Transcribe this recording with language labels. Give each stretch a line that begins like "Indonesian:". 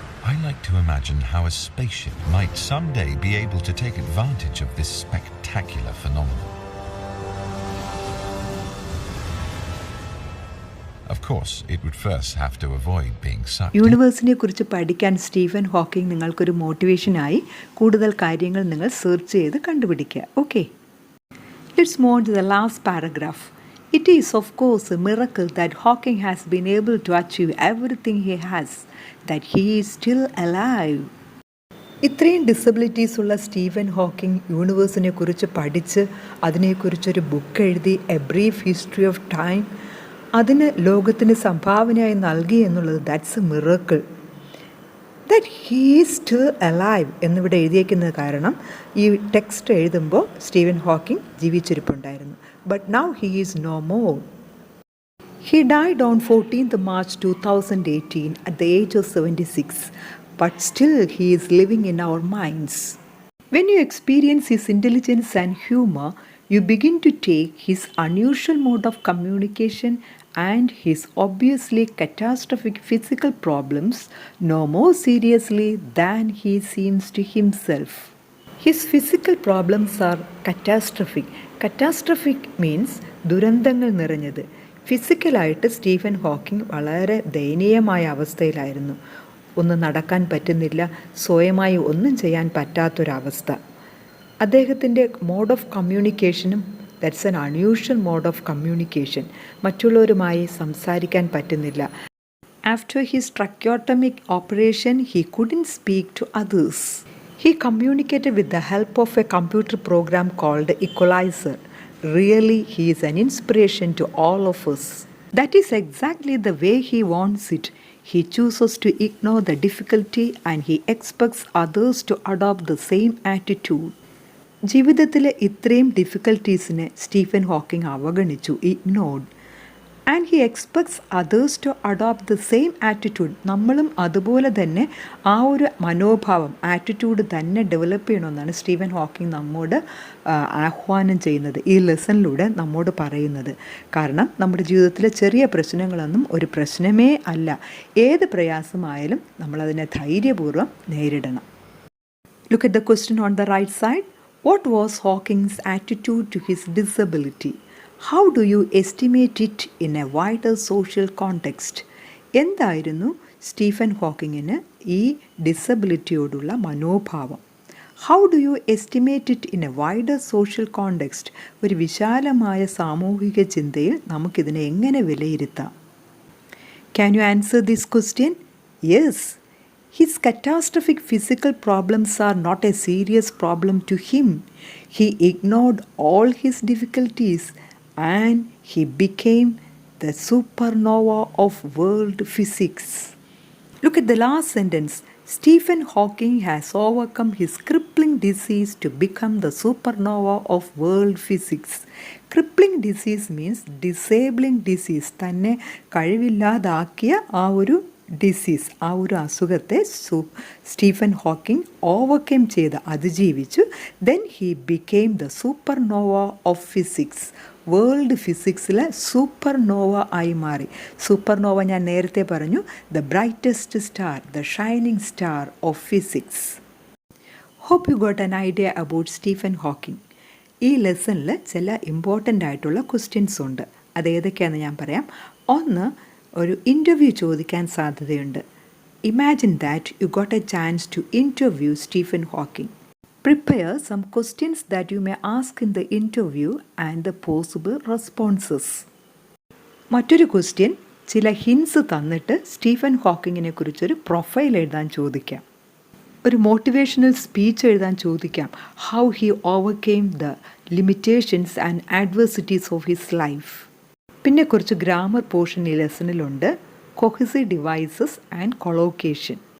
English: I like to imagine how a spaceship might someday be able to take advantage of this spectacular phenomenon. Of course, it would first have to avoid being sucked.
Malayalam: യൂണിവേഴ്സിനെ കുറിച്ച് പഠിക്കാൻ Stephen Hawking നിങ്ങൾക്കൊരു മോട്ടിവേഷനായി കൂടുതൽ കാര്യങ്ങൾ നിങ്ങൾ search ചെയ്ത് കണ്ടുപിടിക്കുക.
English: Okay, let's move on to the last paragraph. It is of course a miracle that Hawking has been able to achieve everything he has, that he is still alive.
Malayalam: ഇത്രയും disabilities ഉള്ള Stephen Hawking യൂണിവേഴ്സിനെ കുറിച്ച് പഠിച്ച് അതിനെക്കുറിച്ചൊരു book എഴുതി, A brief history of time, അതിന് ലോകത്തിന് സംഭാവനയായി നൽകി എന്നുള്ളത്
English: That's a miracle. That he is still alive
Malayalam: എന്നിവിടെ എഴുതിയേക്കുന്നത് കാരണം ഈ ടെക്സ്റ്റ് എഴുതുമ്പോൾ Stephen Hawking ജീവിച്ചിരിപ്പുണ്ടായിരുന്നു.
English: But now he is no more. He died on 14th March 2018 at the age of 76, but still he is living in our minds. When you experience his intelligence and humor, you begin to take his unusual mode of communication and his obviously catastrophic physical problems no more seriously than he seems to himself. His physical problems are catastrophic. Catastrophic means
Malayalam: ദുരന്തങ്ങൾ നിറഞ്ഞത്. ഫിസിക്കലായിട്ട് Stephen Hawking വളരെ ദയനീയമായ അവസ്ഥയിലായിരുന്നു. ഒന്ന് നടക്കാൻ പറ്റുന്നില്ല, സ്വയമായി ഒന്നും ചെയ്യാൻ പറ്റാത്തൊരവസ്ഥ. അദ്ദേഹത്തിൻ്റെ mode of കമ്മ്യൂണിക്കേഷനും
English: That's an unusual mode of communication.
Malayalam: മറ്റുള്ളവരുമായി സംസാരിക്കാൻ പറ്റുന്നില്ല.
English: After his tracheotomic operation he couldn't speak to others. He communicated with the help of a computer program called Equalizer. Really, he is an inspiration to all of us. That is exactly the way he wants it. He chooses to ignore the difficulty and he expects others to adopt the same attitude.
Malayalam: ജീവിതത്തിലെ ഇത്രയും ഡിഫിക്കൽട്ടീസിനെ Stephen Hawking അവഗണിച്ചു, ignored.
English: And he expects others to adopt the same attitude.
Malayalam: നമ്മളും അതുപോലെ തന്നെ ആ ഒരു മനോഭാവം, attitude തന്നെ ഡെവലപ്പ് ചെയ്യണമെന്നാണ് സ്റ്റീഫൻ ഹോക്കിംഗ് നമ്മോട് ആഹ്വാനം ചെയ്യുന്നത്, ഈ ലെസണിലൂടെ നമ്മോട് പറയുന്നത്. കാരണം നമ്മുടെ ജീവിതത്തിലെ ചെറിയ പ്രശ്നങ്ങളൊന്നും ഒരു പ്രശ്നമേ അല്ല. ഏത് പ്രയാസമായാലും നമ്മളതിനെ ധൈര്യപൂർവ്വം നേരിടണം.
English: Look at the question on the right side. What was Hawking's attitude to his disability? How do you estimate it in a wider social context?
Malayalam: എന്തായിരുന്നു സ്റ്റീഫൻ ഹോക്കിങ്ങിന് ഈ ഡിസബിലിറ്റിയോടുള്ള മനോഭാവം?
English: How do you estimate it in a wider social context?
Malayalam: ഒരു വിശാലമായ സാമൂഹിക ചിന്തയിൽ നമുക്കിതിനെ എങ്ങനെ വിലയിരുത്താം?
English: Can you answer this question? Yes. His catastrophic physical problems are not a serious problem to him. He ignored all his difficulties and he became the supernova of world physics. Look at the last sentence. Stephen Hawking has overcome his crippling disease to become the supernova of world physics. Crippling disease means disabling disease.
Malayalam: തന്നെ കഴിവില്ലാതാക്കിയ ആ ഒരു disease, ആ ഒരു അസുഖത്തെ Stephen Hawking overcome ചെയ്ത് അതിജീവിച്ചു.
English: Then he became the supernova of physics.
Malayalam: World ഫിസിക്സിലെ super Nova ആയി മാറി.
English: supernova
Malayalam: ഞാൻ നേരത്തെ പറഞ്ഞു,
English: The brightest star, the shining star of physics. Hope you got an idea about Stephen Hawking.
Malayalam: ഈ ലെസണിൽ ചില important ആയിട്ടുള്ള ക്വസ്റ്റ്യൻസ് ഉണ്ട്. അതേതൊക്കെയാണെന്ന് ഞാൻ പറയാം. ഒന്ന്, ഒരു ഇൻ്റർവ്യൂ ചോദിക്കാൻ സാധ്യതയുണ്ട്.
English: Imagine that you got a chance to interview Stephen Hawking. Prepare some questions that you may ask in the interview and the possible responses.
Malayalam: മറ്റൊരു ക്വസ്റ്റ്യൻ ചില ഹിൻസ് തന്നിട്ട് സ്റ്റീഫൻ ഹോക്കിങ്ങിനെ കുറിച്ചൊരു പ്രൊഫൈൽ എഴുതാൻ ചോദിക്കാം. ഒരു മോട്ടിവേഷണൽ സ്പീച്ച് എഴുതാൻ ചോദിക്കാം.
English: How he overcame the limitations and adversities of his life.
Malayalam: പിന്നെ കുറച്ച് ഗ്രാമർ പോർഷൻ ഈ ലെസണിലുണ്ട്. Cohesive devices and collocation.